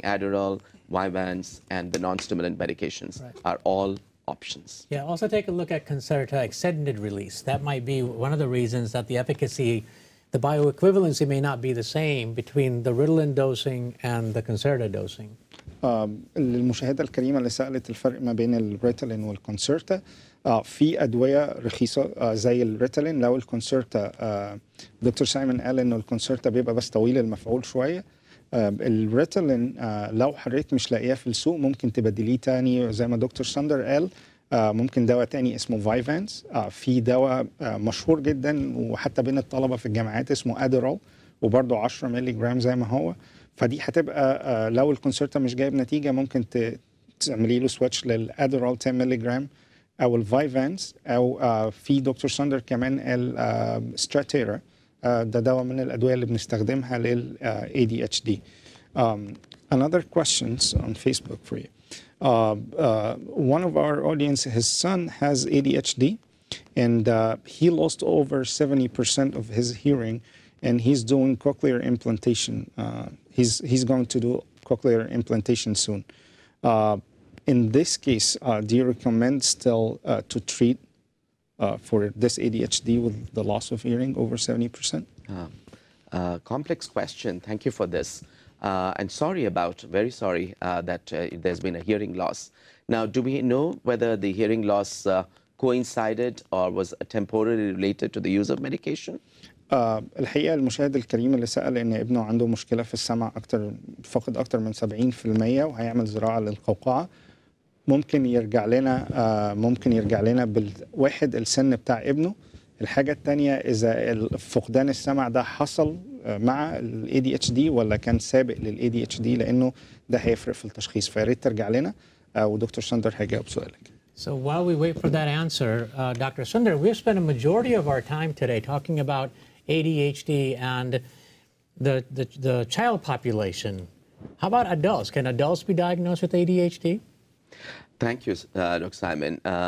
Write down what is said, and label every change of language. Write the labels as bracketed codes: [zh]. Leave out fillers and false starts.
[en] Adderall, Vyvanse, and the non-stimulant medications are all options. Yeah, also take a look at Concerta extended release. That might be one of the reasons that the efficacy, the bioequivalency may not be the same between the Ritalin dosing and the Concerta dosing. [ar] المشاهدة الكريمة اللي سألت الفرق ما بين الريتالين والكونسرتا، في أدوية رخيصة زي الريتالين. لو الكونسرتا دكتور سايمون قال إنه الكونسرتا بيبقى بس طويل المفعول شوية. الريتالين لو حضرتك مش لاقياه في السوق ممكن تبدليه تاني زي ما دكتور ساندر قال. ممكن دواء تاني اسمه فايفانس. في دواء مشهور جدا وحتى بين الطلبة في الجامعات اسمه أديرول، وبرضه 10 مللي جرام زي ما هو. فدي هتبقى لو الكونسرتا مش جايب نتيجة ممكن تعملي له سويتش للأديرول 10 مللي جرام أو الفايفانس، أو في دكتور ساندر كمان قال ستراتيرا. ده دواء من الأدوية اللي بنستخدمها لل ADHD. [en] Another questions on Facebook for you. One of our audience, his son has ADHD, and he lost over 70% of his hearing, and he's doing cochlear implantation. He's going to do cochlear implantation soon. In this case, do you recommend still to treat for this ADHD with the loss of hearing over 70%? Complex question. Thank you for this. And very sorry that there's been a hearing loss. Now, do we know whether the hearing loss coincided or was temporarily related to the use of medication? [ar] الحقيقة المشاهد الكريم اللي سأل إن ابنه عنده مشكلة في السمع فقد أكتر من 70% وهيعمل زراعة للقوقعة. ممكن يرجع لنا بالواحد السن بتاع ابنه. الحاجة التانية إذا فقدان السمع ده حصل مع ال ADHD ولا كان سابق لل ADHD، لأنه ده هيفرق في التشخيص. فياريت ترجع لنا ودكتور سندر هيجاوب سؤالك. [en] So while we wait for that answer, Dr. Sunder, we've spent a majority of our time today talking about ADHD and the child population. How about adults? Can adults be diagnosed with ADHD? Thank you, Dr. Simon.